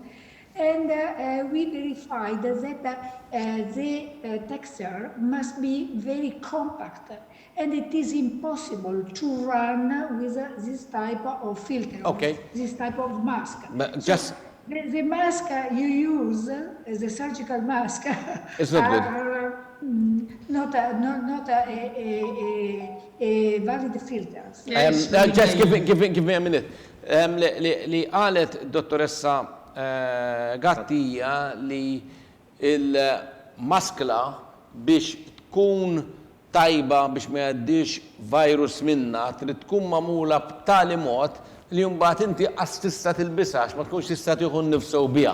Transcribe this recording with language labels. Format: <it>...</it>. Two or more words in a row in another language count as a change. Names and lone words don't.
<en>And we verified that the texture must be very compact, and it is impossible to run with this type of filter, this type of mask. But so just the mask you use, the surgical mask, it's not good. are not a valid filters. Yes, Just give me a minute.</en> <mt>Li qalet dottoressa Gattija li il-maskla biex tkun tajba biex ma jgħaddix virus minna trid tkun magħmula b'tali mod li mbagħad inti qas tista' tilbisax ma tkunx tista' tieħu nnifsu biha.</mt>